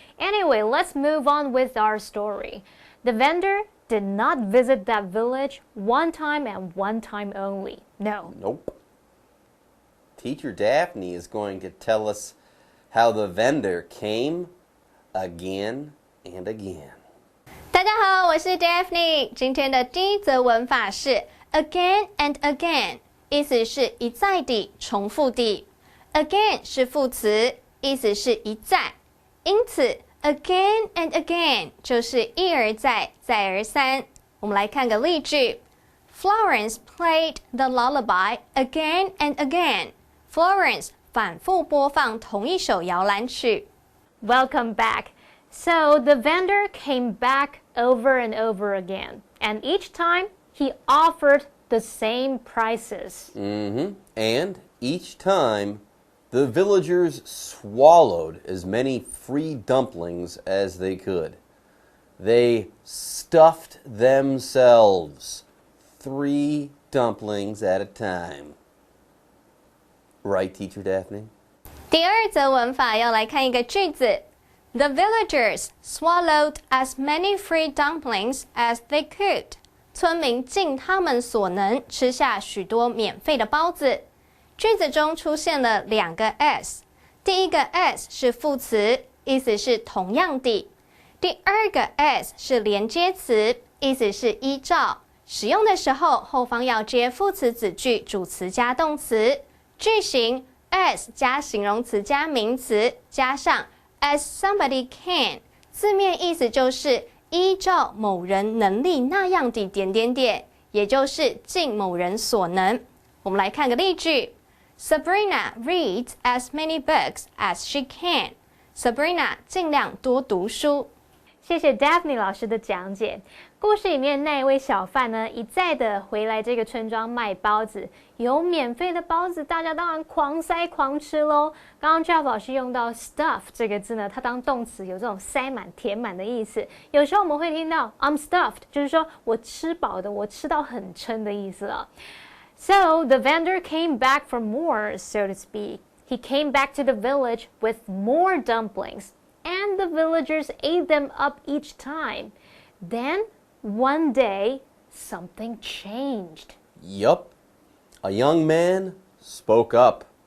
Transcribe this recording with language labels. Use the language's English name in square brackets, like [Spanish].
[English] Anyway, let's move on with our story. The vendor did not visit that village 1 time and 1 time only. No. Nope. Teacher Daphne is going to tell us how the vendor came again and again. [Chinese] 大家好，我是 Daphne。今天的第一则文法是 [English] again and again， [Chinese] 意思是一再地、重复地。 again 是副词，意思是一再，因此 [English] again and again [Chinese] 就是一而再，再而三。我们来看个例句 ： [English] Florence played the lullaby again and again. [Chinese] Florence 反复播放同一首摇篮曲。 [English] Welcome back. So the vendor came back over and over again, and each time he offered the same prices. And each time, the villagers swallowed as many free dumplings as they could. They stuffed themselves 3 dumplings at a time. Right, Teacher Daphne? [Chinese] 第二则文法要来看一个句子 [English] The villagers swallowed as many free dumplings as they could. [Chinese] 村民尽他们所能吃下许多免费的包子。句子中出现了2个 s， 第一个 s 是副词，意思是同样的；第二个 s 是连接词，意思是依照。使用的时候，后方要接副词子句，主词加动词。句型 as 加形容词加名词，加上 [English] as somebody can， [Chinese] 字面意思就是依照某人能力那样的点点点，也就是尽某人所能。我们来看个例句 [English] Sabrina reads as many books as she can. [Chinese] Sabrina 尽量多读书。谢谢 Daphne 老师的讲解。故事里面那一位小贩呢，一再的回来这个村庄卖包子，有免费的包子，大家当然狂塞狂吃咯。刚刚 Jeff 老师用到 stuff 这个字呢，它当动词有这种塞满、填满的意思。有时候我们会听到 [English] I'm stuffed， [Chinese] 就是说我吃饱的，我吃到很撑的意思了。 [English] So the vendor came back for more, so to speak. He came back to the village with more dumplings.And the villagers ate them up each time. Then, one day, something changed. Yup. A young man spoke up.